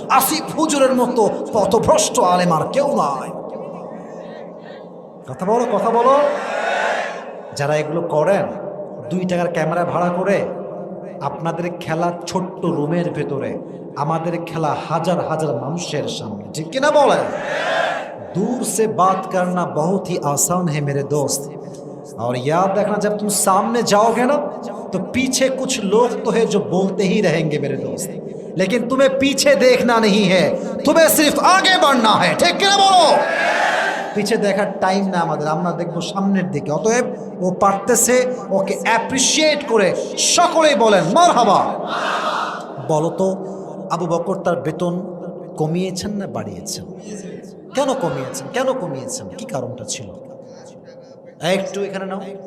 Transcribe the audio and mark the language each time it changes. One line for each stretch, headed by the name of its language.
Bangla: আসিফ হুজুরের মতো পথভ্রষ্ট আলেম আর কেউ নাই। কথা বলো, কথা বলো। যারা এগুলো করেন, 2 টাকার ক্যামেরা ভাড়া করে, আপনাদের খেলা ছোট্ট রুমের ভেতরে, আমাদের খেলা হাজার হাজার মানুষের সামনে, ঠিক কিনা বলেন?
Hindi: दूर से बात करना बहुत ही आसान है मेरे दोस्त, और याद रखना जब तुम सामने जाओगे ना, तो पीछे कुछ लोग तो है जो बोलते ही रहेंगे मेरे दोस्त, लेकिन तुम्हें पीछे देखना नहीं है, तुम्हें सिर्फ आगे बढ़ना है। ठीक क्या বলো?
Bangla: পিছে দেখার টাইম না আমাদের, আমরা দেখবো সামনের দিকে। অতএব ও পারতেছে, ওকে অ্যাপ্রিশিয়েট করে সকলেই বলেন মারহাবা। বলো তো আবু বকর তার বেতন কমিয়েছেন না বাড়িয়েছেন? কেন কমিয়েছেন? কেন কমিয়েছেন? কি কারণটা ছিল? একটু এখানে নাও।